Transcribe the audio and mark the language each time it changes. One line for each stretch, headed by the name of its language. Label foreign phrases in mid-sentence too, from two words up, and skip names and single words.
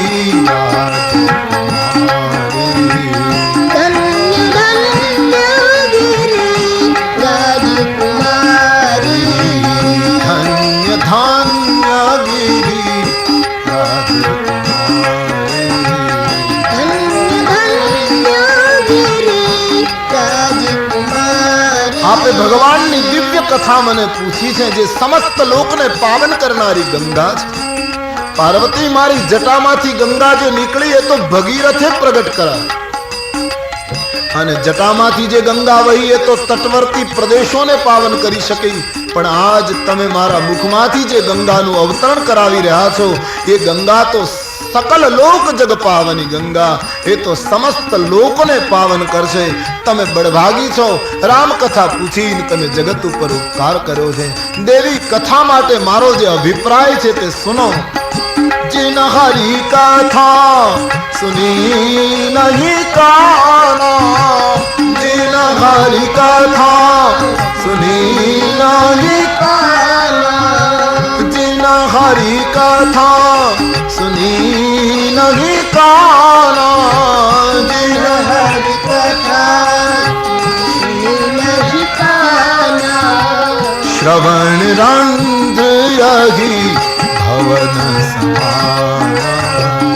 Awadhi: धन्य धन्य गिरि राजकुमारी धन्य धन्य गिरिराज धन्य धन्य गिरि राजकुमारी
Gujarati: आपे भगवानની દિવ્ય કથા મને પૂછી છે જે સમસ્ત લોકને પાવન કરનારી ગંગા છે પાર્વતી મારી જટામાંથી ગંગા જે નીકળી એ તો ભગીરથે પ્રગટ કરાય અને જટામાંથી જે ગંગા વહી એ તો તટવર્તી પ્રદેશોને પાવન કરી શકી પણ આજ તમે મારા મુખમાંથી જે ગંગાનું અવતરણ કરાવી રહ્યા છો એ ગંગા તો સકલ લોક જગ પાવની ગંગા એ તો સમસ્ત લોકોને પાવન કરશે તમે બળભાગી છો રામકથા પૂછીને તમે જગત ઉપર ઉપકાર કર્યો છે દેવી કથા માટે મારો જે અભિપ્રાય છે તે સુનો
Awadhi: जिन हरि कथा सुनी नहीं काना जिन हरि कथा सुनी नहीं काना जिन हरि कथा सुनी नहीं काना जिन हरि श्रवण रंध्र यही भवन समाना